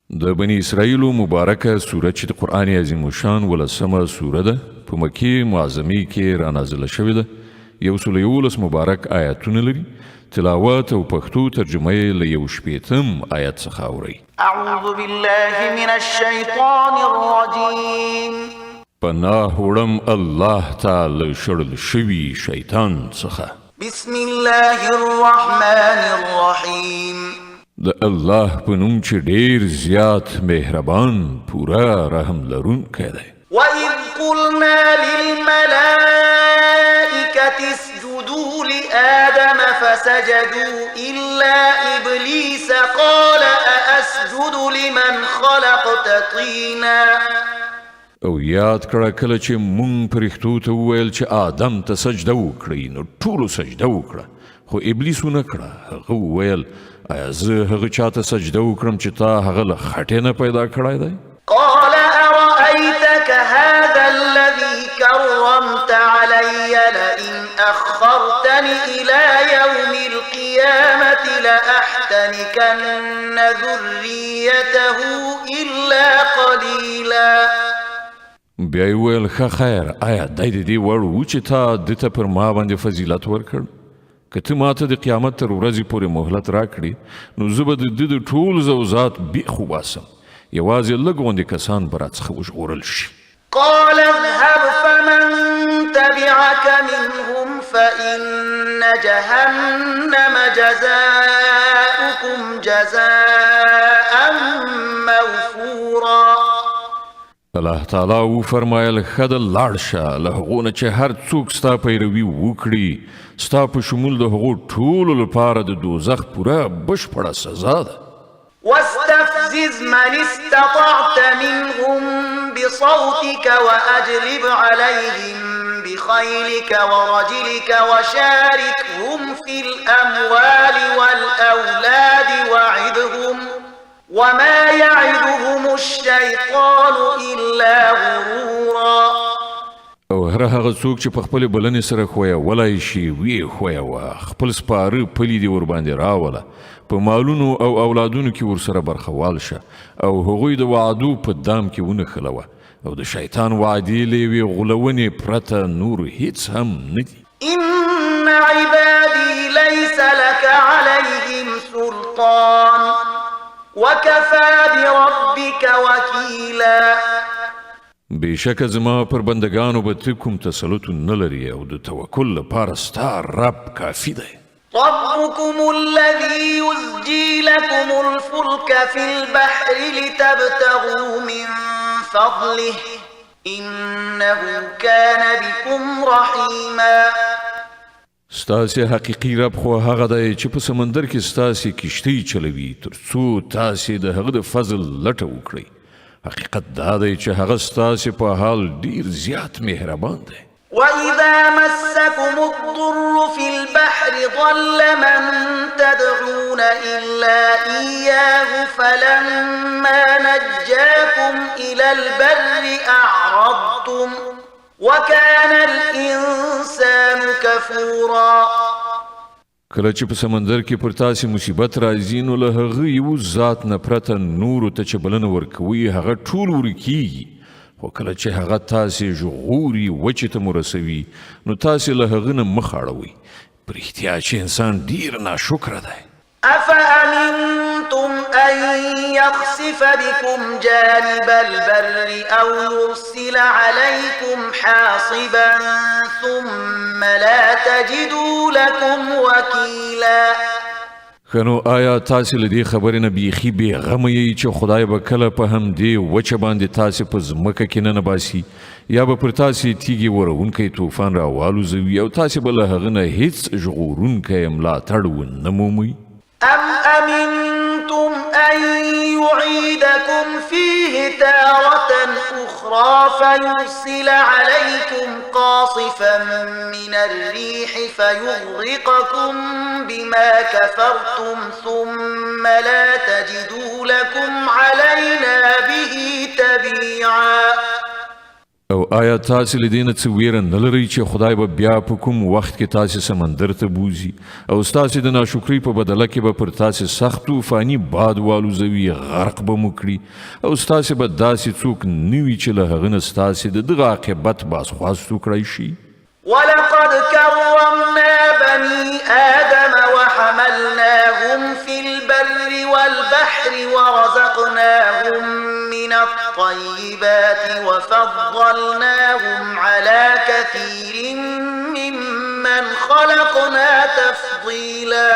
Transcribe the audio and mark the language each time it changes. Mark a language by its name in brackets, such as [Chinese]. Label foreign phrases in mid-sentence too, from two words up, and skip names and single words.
[Pashto] د بني اسرائیلو مبارکه سوره چې د قرآن عظیم الشان 10مه سوره ده په مکې معظمې کې رانازله شوې ده 111 مبارک آیاتونه لري تلاوت او پښتو ترجمه یې له 1 آیت څخه اورئ [Arabic] اعوذ بالله من الشیطان الرجیم [Pashto] پناه وړم الله تعالی شړل شوي شیطان څخه [Arabic] بسم الله الرحمن الرحیم [Pashto] د الله په نوم چې ډیر زیات مهربان پورا رحم لرونکی دی [Arabic] وَإِذْ قُلْنَا لِلْمَلَائِكَةِ اسْجُدُوا لِآدَمَ فَسَجَدُوا إِلَّا إِبْلِيسَ قَالَ أَأَسْجُدُ لِمَنْ خَلَقْتَ طِينًا [Pashto] او یاد کړه کله چې مونږ پرښتو ته وویل چې آدم ته سجده وکړئ نو ټولو سجده وکړه خو ابلیس ونه کړه هغه وویل ایا زه هغه چاته سجده وکړم چې تا هغه له خټې نه پیدا کړی دی [Arabic] قال أرأيتك هذا الذي كرمت علي لئن أخرتني إلى يوم القيامة لأحتنكن ذريته إلا قليلا [Pashto] بیا یې وویل ښه خیر آیا دی د دې وړ و چې تا ده ته پر ما باندې فضیلت ورکړ که ته ماته د قیامت تر ورځې پورې مهلت راکړې نو زه به د ده د ټول زوزات بیخ وباسم یوازې لږ غوندې کسان به راڅخه وژغورل شي [Arabic] قال اذهب فمن تبعك منهم فإن جهنم جزاؤكم جزاء موفورا [Pashto] الله تعالی وفرمایل ښه ده لاړ شه له هغو نه چې هر څوک ستا پیروي وکړي ستا په شمول د هغو ټولو لپاره د دوزخ پوره بشپړه سزا ده [Arabic] واستفزز من استطعت منهم بصوتك وأجلب عليهم بخيلك ورجلك وشاركهم في الأموال والأولاد وعدهم وما يعدهم الشيطان إلا غرورا [Pashto] او هر هغه څوک چې په خپل بلنې سره ښویولی شي ویې ښویوه خپل سپاره پلي دې ورباندې راوله په مالونو او اولادونو کې ورسره برخوال شه او هغوی د وعدو په دام کې ونښلوه او د شیطان وعدې له یوې غولونې پرته نور هیڅ هم نه دي [Arabic] إن عبادي ليس لك عليهم سلطان وكفى بربك وكيلا [Pashto] بېشکه زما پر بندگانو به ته کوم تسلط نه لري او د توکل لپاره ستا رب کافي دی [Arabic] ربكم الذي يزجي لكم الفلك في البحر لتبتغوا من فضله إنه كان بكم رحيما [Pashto] ستاسې حقیقي رب خو هغه دی چې په سمندر کې ستاسې کشتۍ چلوي تر څو تاسې د هغه د فضل لټه وکړئ حقیقت دا دی چې هغه ستاسې په حال ډیر زیات مهربان دی [Arabic] وإذا مسكم الضر في البحر ضل من تدعون إلا إياه فلما نجاكم إلى البر أعرضتم وكان الإنسان كفورا [Pashto] کله چې په سمندر کې پر تاسې مصیبت راځي نو له هغه یو ذات نه پرته نورو ته چې بلنه ورکوي هغه ټول ورکیږي خو کله چې هغه تاسې ژغوري وچې ته مو رسوي نو تاسې له هغه نه مخ اړوئ په رښتیا چې انسان ډیر ناشکره دی [Arabic] أفأمنتم أن يخسف بكم جانب البر أو يرسل عليكم حاصبا ثم لا تجدوا لكم وكيلا [Pashto] خنو آیا تاسې له دې خبرې نه بیخي بېغمه یئ چې خدای به کله په همدې وچه باندې تاسې په ځمکه کې نه باسي یا به پر تاسې تیږې وروونکی طوفان راوالوزوي او تاسې به له هغه نه هیڅ ژغورونکی ملاتړ ونه مومئ [Arabic] أم أمنتم أن يعيدكم فيه تارة أخرى فيرسل عليكم قاصفا من الريح فيغرقكم بما كفرتم ثم لا تجدوا لكم علينا به تبيعا [Pashto] او آیا تاسې له دې نه څه ویره نه لرئ چې خدای به بیا په کوم وخت کې تاسې سمندر ته بوځي او ستاسې د ناشکرۍ په بدله کې به پر تاسې سخت طوفاني باد والوزوي غرق به مو کړي او ستاسې به داسې څوک نه وي چې له هغه نه ستاسې د دغه عاقبت بازخواست وکړی شي. [Arabic] ولقد كرمنا بني آدم وحملناهم في البر والبحر ورزقناهم من الطيبات وفضلناهم على كثير ممن خلقنا تفضيلا.